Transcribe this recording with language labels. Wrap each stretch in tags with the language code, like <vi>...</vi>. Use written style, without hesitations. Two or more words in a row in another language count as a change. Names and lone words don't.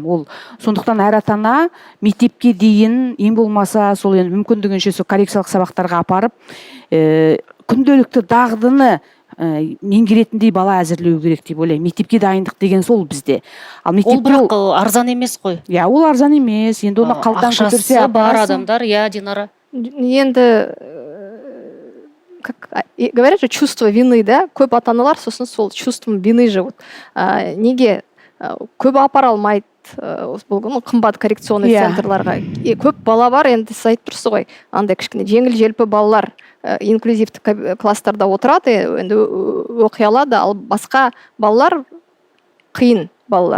<kk>Ол сондықтан әр ата-ана мектепке дейін ең болмаса сол енді мүмкіндігінше сол коррекциялық сабақтарға апарып күнделікті дағдыны меңгеретіндей бала әзірлеу керек деп ойлаймын. Мектепке дайындық деген сол бізде. Ал ол бірақ арзан емес қой. Иә, ол арзан емес. Енді оны қалдан көтерсе ақшасы бар адамдар, иә, Динара.</kk> <ru>Енді как говорят же, чувство вины,</ru> <kk>да, көп ата-аналар сосын сол</kk> <ru>чувством вины живут.</ru> <kk>Неге көп апара алмайды, қымбат коррекционный центрларға. Көп бала бар, енді сіз айтып тұрсыз ғой, андай кішкене жеңіл желпі балалар инклюзивті класстарда отырады, енді оқи алады, ал басқа балалар қиын балалар.</kk>